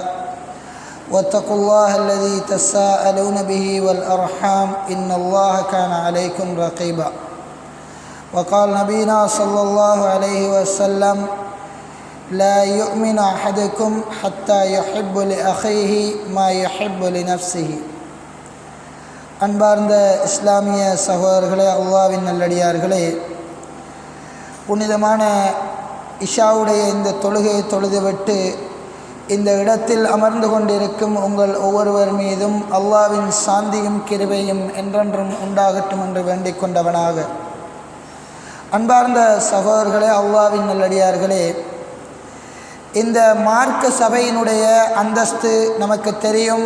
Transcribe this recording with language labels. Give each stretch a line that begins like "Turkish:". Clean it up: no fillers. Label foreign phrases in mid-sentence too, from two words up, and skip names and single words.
Arabic: واتقوا الله الذي تساءلون به والأرحام إن الله كان عليكم رقيبا وقال نبينا صلى الله عليه وسلم لا يؤمن أحدكم حتى يحب لأخيه ما يحب لنفسه.
Tamil: அன்பார்ந்த இஸ்லாமிய சகோதரர்களே, அல்லாஹ்வின் நல்லடியார்களே, புனிதமான இஷாவுடைய இந்த தொழுகையை தொழுதுவிட்டு இந்த இடத்தில் அமர்ந்து கொண்டிருக்கும் உங்கள் ஒவ்வொருவர் மீதும் அல்லாஹ்வின் சாந்தியும் கிருபையும் என்றென்றும் உண்டாகட்டும் என்று வேண்டிக் கொண்டவனாக, அன்பார்ந்த சகோதரர்களே, அல்லாஹ்வின் நல்லடியார்களே, இந்த மார்க்க சபையினுடைய அந்தஸ்து நமக்கு தெரியும்.